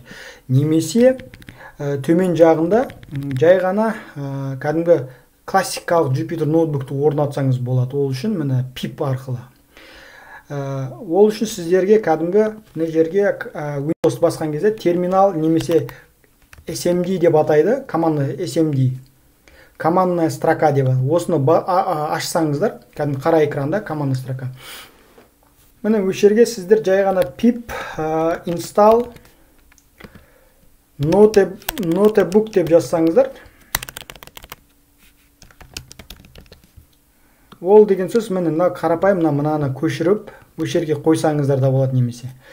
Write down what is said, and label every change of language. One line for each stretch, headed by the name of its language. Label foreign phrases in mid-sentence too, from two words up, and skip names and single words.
Kazakh: Немесе төмен жағында жай ғана кәдімгі классикалық Jupyter ноутбукты орнатсаңыз болады. Ол үшін міне pip арқылы. Ол үшін сіздерге кәдімгі мына жерге Windows басқан кезде терминал немесе SMD деп атайды,
Russian: командный SMD. Командная строка деп.
Kazakh: Осыны ашсаңыздар, кәдімгі қара экранда
Russian: командная строка.
Kazakh: Міне осы жерге сіздер жай ғана
English: pip install notebook
Kazakh: деп жазсаңыздар. Ол деген сөз міне қарапайым мынаны көшіріп, осы жерге қойсаңыздар да болады немесе.